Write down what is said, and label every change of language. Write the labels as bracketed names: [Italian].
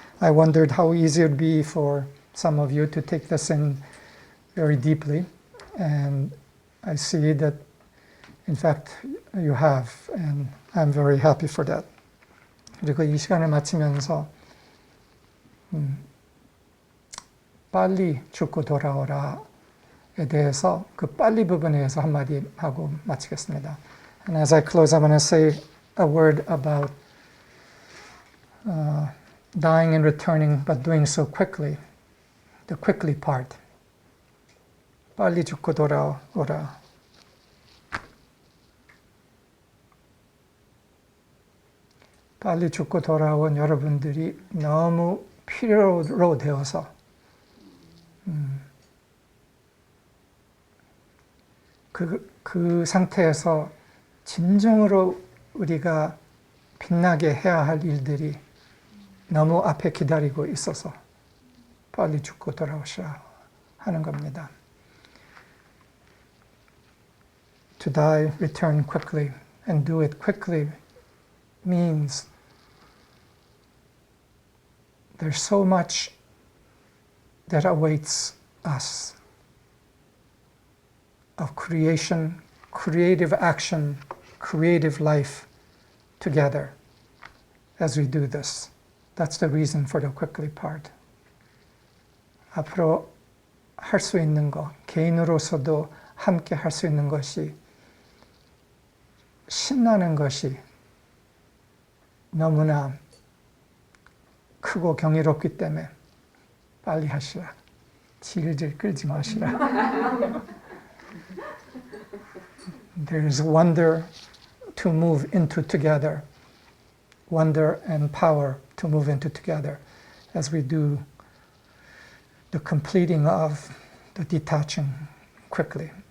[English] I wondered how easy it would be for some of you to take this in very deeply, and I see that in fact you have, and I'm very happy for that. [Korean] 그리고 이 시간을 마치면서 빨리 죽고 돌아오라에 대해서 그 빨리 부분에 대해서 한마디 하고 마치겠습니다. [English] And as I close, I want to say a word about dying and returning, but doing so quickly. The quickly part. [Korean] 빨리 죽고 돌아오라. 빨리 죽고 돌아온 여러분들이 너무 필요로 되어서 그 상태에서 진정으로 우리가 빛나게 해야 할 일들이 너무 앞에 기다리고 있어서 빨리 죽고 돌아오셔야 하는 겁니다. [English] To die, return quickly, and do it quickly means there's so much that awaits us of creation, creative action, creative life together as we do this. That's the reason for the quickly part. [Korean] 앞으로 할 수 있는 것, 개인으로서도 함께 할 수 있는 것이 신나는 것이 너무나 크고 경이롭기 때문에 빨리 하시라. 질질 끌지 마시라. [English] There is wonder to move into together. Wonder and power to move into together as we do the completing of the detaching quickly.